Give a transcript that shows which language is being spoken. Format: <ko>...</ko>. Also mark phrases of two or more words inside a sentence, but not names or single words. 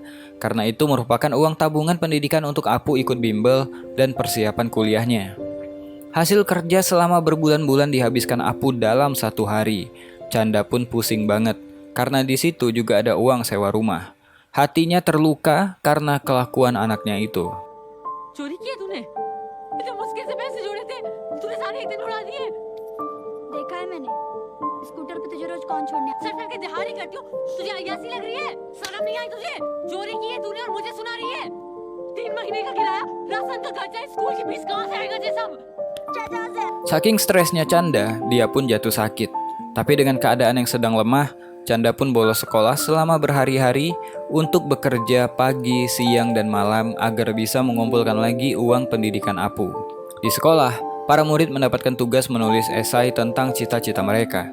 <id>Karena itu merupakan uang tabungan pendidikan untuk Apu ikut bimbel dan persiapan kuliahnya. Hasil kerja selama berbulan-bulan dihabiskan Apu dalam 1 hari. Canda pun pusing banget. Karena di situ juga ada uang sewa rumah. Hatinya terluka karena kelakuan anaknya itu.</id> <hi>चोरी किया तूने? इतने मुश्किल से पैसे जोड़े थे, तूने सारे एक दिन उड़ा दिए। देखा है मैंने, स्कूटर पे तुझे रोज कौन छोड़ने आता है? सर सर के दिहाड़ी करती हो, तुझे अय्यासी लग रही है? शर्म नहीं आई तुझे? चोरी की है तूने और मुझे सुना रही है? 3 महीने का किराया, राशन का खर्चा, स्कूल की फीस कहाँ से आएगा ये सब?</hi> <id>Saking stresnya Chanda, dia pun jatuh sakit. Tapi dengan keadaan yang sedang lemah, Chanda pun bolos sekolah selama berhari-hari untuk bekerja pagi, siang, dan malam agar bisa mengumpulkan lagi uang pendidikan Apu. Di sekolah, para murid mendapatkan tugas menulis esai tentang cita-cita mereka.</id>